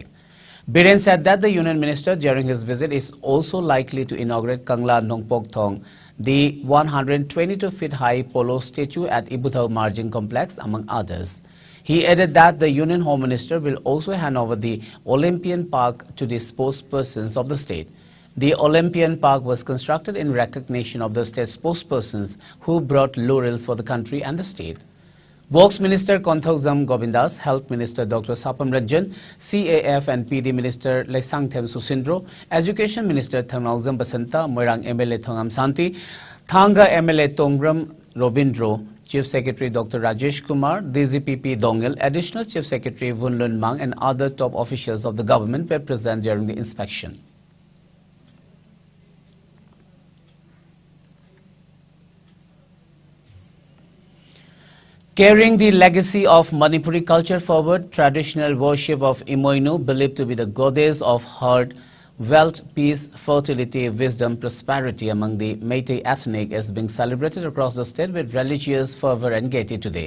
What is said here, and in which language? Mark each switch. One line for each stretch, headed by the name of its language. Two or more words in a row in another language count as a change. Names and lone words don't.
English: Biren said that the Union Minister during his visit is also likely to inaugurate Kangla Nongpok Thong, the 122-feet high polo statue at Ibuthaw Margin Complex, among others. He added that the Union Home Minister will also hand over the Olympian Park to the spokespersons of the state. The Olympian Park was constructed in recognition of the state spokespersons who brought laurels for the country and the state. Works Minister Konthokzam Govindas, Health Minister Dr. Sapam Ranjan, CAF and PD Minister Lesangthem Susindro, Education Minister Thangnawjam Basanta, Moirang MLA Thongam Santi, Thanga MLA Tongbram Robindro, Chief Secretary Dr. Rajesh Kumar, DGP Dongil, Additional Chief Secretary Wunlun Mang and other top officials of the government were present during the inspection. Carrying the legacy of Manipuri culture forward, traditional worship of Imoinu, believed to be the goddess of herd, wealth, peace, fertility, wisdom, prosperity among the Meitei ethnic, is being celebrated across the state with religious fervor and gaiety today.